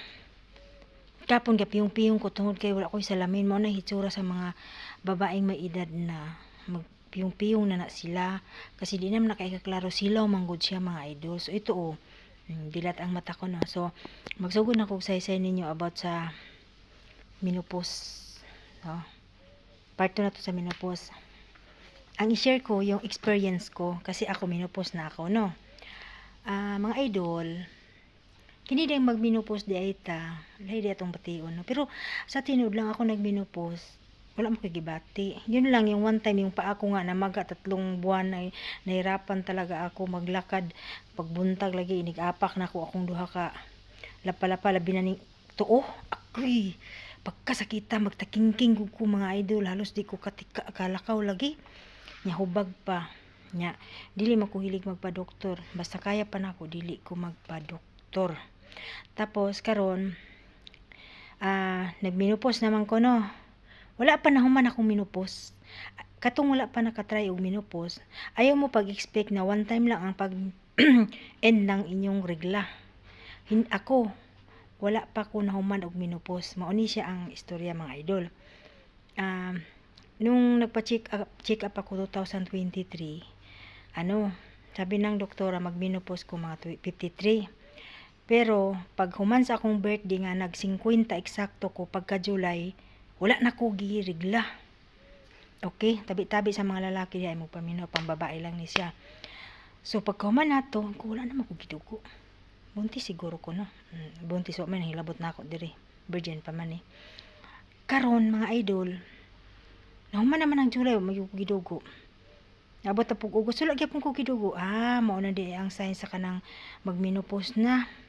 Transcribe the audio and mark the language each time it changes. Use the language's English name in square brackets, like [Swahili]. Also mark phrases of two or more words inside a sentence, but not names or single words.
[Cebuano] Kapon gapiyong-piyong ko tungod kay wala ko'y salamin, mao na hitsura sa mga babaeng may edad na magpiyong-piyong na sila kasi di naman nakaikaklaro silaw manggod siya mga idol. [Filipino] So ito dilat ang mata ko na. [Cebuano] So magsugod na kog saysay ninyo about sa menopause. No? Part 2 na to sa menopause. [Filipino] Ang i-share ko yung experience ko kasi ako menopause na ako, [Cebuano] no. Mga idol, kini din mag-menopause di ay ta, lahi di atong bation, no. Pero sa tinuod lang ako nag-menopause, wala mo kagibati. [Filipino] Yun lang yung [English] one time [Filipino] yung paa ko nga namaga 3 buwan ay nahirapan talaga ako maglakad. [Cebuano] Pagbuntag lagi inig-apak na ako akong duha ka lapalapa labi na ning tuo. Ako'y pagkasakita magtakingking ko mga idol, halos di ko katika kalakaw lagi. Nya hubag pa. Nya dili man ko hilig magpa-doktor. Basta kaya pa nako dili ko magpa-doktor. Tapos karon nagmenopause naman ko, no. Wala pa na human akong menopause. Katong wala pa nakatry og menopause, ayaw mo pag-expect na [English] one time [Cebuano] lang ang pag end ng inyong regla. Ako wala pa ko nahuman og menopause. Mao ni siya ang istorya mga idol. [Filipino] Nung nagpa-check up ako 2023, sabi ng doktora [Cebuano] mag-menopause ko mga 53. Pero pag human sa akong birthday nga nag-50 eksakto ko pagka July, wala na ko girigla. Okay, tabi-tabi sa mga lalaki diay magpamino, pang babae lang ni siya. So pagka human nato, ko wala na ko gidugo. Buntis siguro ko, no. Buntis man hilabot na ako diri. Virgin pa man eh. Karon mga idol, nahuman naman ang July, magidugo. Abot na pug August, wala gyapon ko gidugo. Mao na di ang sign sa kanang magmenopause na.